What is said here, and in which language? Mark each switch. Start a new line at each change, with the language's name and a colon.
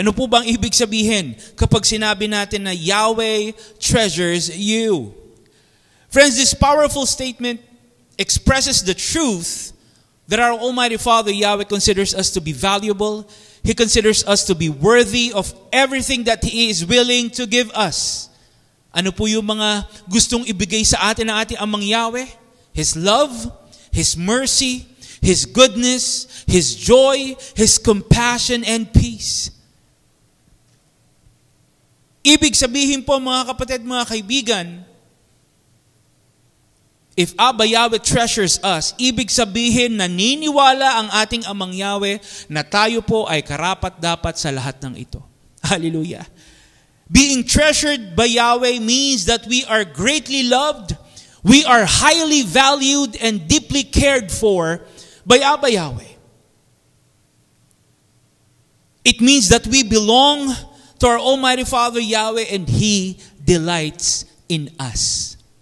Filipino: Ano po bang ibig sabihin kapag sinabi natin na
English: Yahweh treasures you? Friends, this powerful statement expresses the truth that our Almighty Father Yahweh considers us to be valuable. He considers us to be worthy of everything that He is willing to give us.
Filipino: Ano po yung mga gustong ibigay sa atin ng ating Amang Yahweh?
English: His love, His mercy, His goodness, His joy, His compassion, and peace.
Filipino: Ibig sabihin po mga kapatid, mga kaibigan,
English: if Abba Yahweh treasures us,
Filipino: ibig sabihin naniniwala ang ating Amang Yahweh na tayo po ay karapat-dapat sa lahat ng ito. Hallelujah.
English: Being treasured by Yahweh means that we are greatly loved, we are highly valued and deeply cared for by Abba Yahweh. It means that we belong to our Almighty Father Yahweh and He delights in us.